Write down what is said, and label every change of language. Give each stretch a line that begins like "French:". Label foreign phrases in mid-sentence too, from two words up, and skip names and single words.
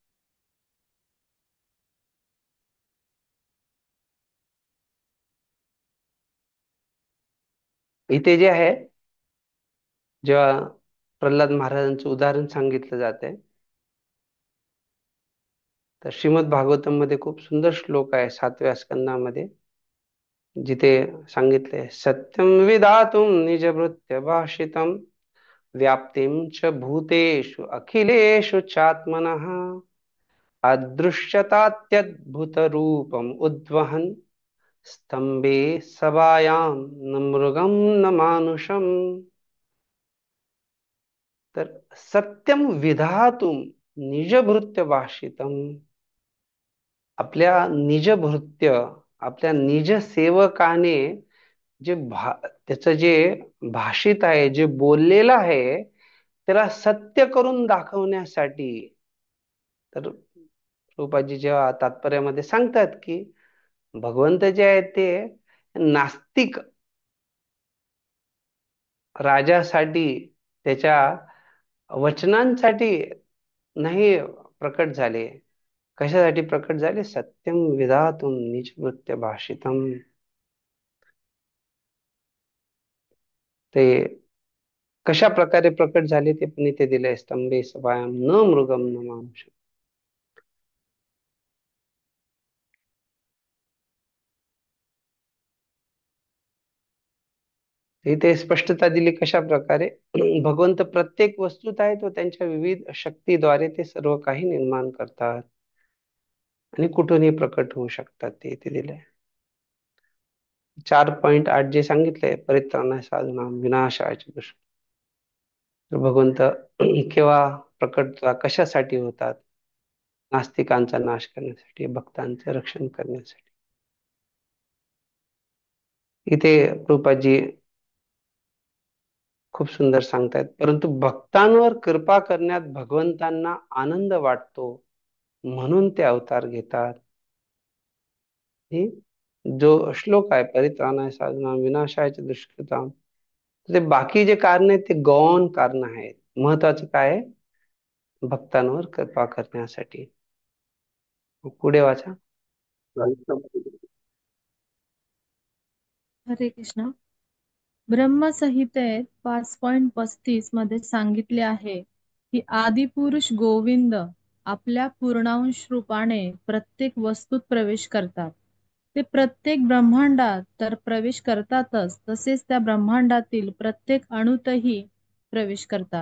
Marathi: इथे जे आहे, जेव्हा प्रल्हाद महाराजांचं उदाहरण सांगितलं जातंय, तर श्रीमद भागवतम मध्ये खूप सुंदर श्लोक आहे 7व्या स्कंदामध्ये, जिथे सांगितले
Sanskrit: सत्यम विधातुम निजभृत्य भाषितम व्याप्तिं च भूतेषु अखिलेषु चात्मनः अदृश्यतात्यद्भुतरूपम् उद्वहन् स्तंभे सभायां न मृगं न मानुषम. तर सत्यम विधातुम निजभृत्य भाषितम,
Marathi: आपल्या निजभृत्य, आपल्या निज सेवकाने जे त्याचं जे भाषित आहे, जे बोललेलं आहे, त्याला सत्य करून दाखवण्यासाठी. तर प्रभुपादजी जेव्हा तात्पर्यामध्ये सांगतात की भगवंत जे आहेत ते नास्तिक राजासाठी, त्याच्या वचनांसाठी नाही प्रकट झाले. कशासाठी प्रकट झाले?
Sanskrit: सत्यम विधातुम निजभृत्य भाषितम.
Marathi: ते कशा प्रकारे प्रकट झाले ते पण इथे दिले,
Sanskrit: स्तंभे सभायाम न मृगम न मानुष.
Marathi: इथे स्पष्टता दिली कशा प्रकारे भगवंत प्रत्येक वस्तूत आहेत व त्यांच्या विविध शक्तीद्वारे ते सर्व काही निर्माण करतात आणि कुठूनही प्रकट होऊ शकतात, ते इथे दिले. 4.8 जे सांगितलंय,
Sanskrit: परित्राणाय साधूनां विनाशाय च दुष्कृतां.
Marathi: तर भगवंत केव्हा प्रकट, कशासाठी होतात? नास्तिकांचा नाश करण्यासाठी, भक्तांचे रक्षण करण्यासाठी. इथे प्रभुपादजी खूप सुंदर सांगतायत, परंतु भक्तांवर कृपा करण्यात भगवंतांना आनंद वाटतो म्हणून ते अवतार घेतात. ही जो श्लोक आहे,
Sanskrit: परित्राणाय साधूनां विनाशाय च दुष्कृतां,
Marathi: ते बाकी जे कारण आहेत ते गौण कारण आहेत. महत्वाचं काय आहे? भक्तांवर कृपा करण्यासाठी. पुढे वाचा. हरे कृष्ण. ब्रह्मसंहितेत 5.35 मध्ये सांगितले आहे की आदिपुरुष गोविंद आपल्या पूर्णांश रूपाने प्रत्येक वस्तूत प्रवेश करतात. ते प्रत्येक ब्रह्मांडात तर प्रवेश करतातच, तसेच त्या ब्रह्मांडातील प्रत्येक अणूतही प्रवेश करतात.